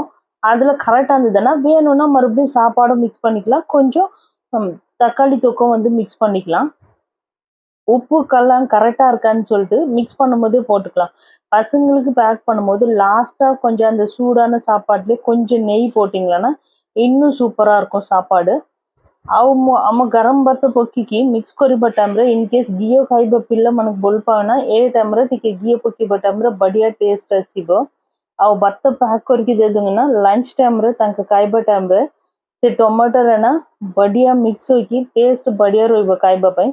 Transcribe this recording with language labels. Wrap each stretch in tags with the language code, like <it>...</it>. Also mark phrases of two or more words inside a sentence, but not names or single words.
<ta>அதில் கரெக்டாக இருந்ததுன்னா வேணும்னா மறுபடியும் சாப்பாடும் மிக்ஸ் பண்ணிக்கலாம், கொஞ்சம் தக்காளி தொக்கும் வந்து மிக்ஸ் பண்ணிக்கலாம்। உப்புக்கெல்லாம் கரெக்டாக இருக்கான்னு சொல்லிட்டு மிக்ஸ் பண்ணும்போதே போட்டுக்கலாம்। பசங்களுக்கு பேக் பண்ணும்போது லாஸ்ட்டாக கொஞ்சம் அந்த சூடான சாப்பாட்டுலேயே கொஞ்சம் நெய் போட்டிங்கன்னா இன்னும் சூப்பராக இருக்கும் சாப்பாடு।</ta> <or>ଆଉ ଆମ ଗରମ ଭାତ ପକାଇକି ମିକ୍ସ କରିବା ଟାଇମ୍ରେ ଇନକେସ୍ ଘିଅ ଖାଇବା ପିଲାମାନଙ୍କୁ ଭଲ ପାଉନା ଏ ଟାଇମ୍ରେ ଟିକେ ଘିଅ ପକାଇବା ଟାଇମ୍ରେ ବଢ଼ିଆ ଟେଷ୍ଟ ଆସିବ। ଆଉ ଭାତ ପ୍ୟାକ୍ କରିକି ଦେଇଦେବୁ ନା</or> <en>lunch time</en> <or>ତାଙ୍କ ଖାଇବା ଟାଇମ୍ରେ ସେ ଟମାଟୋରେ ନା ବଢ଼ିଆ ମିକ୍ସ ହୋଇକି ଟେଷ୍ଟ ବଢ଼ିଆ ରହିବ ଖାଇବା ପାଇଁ।</or>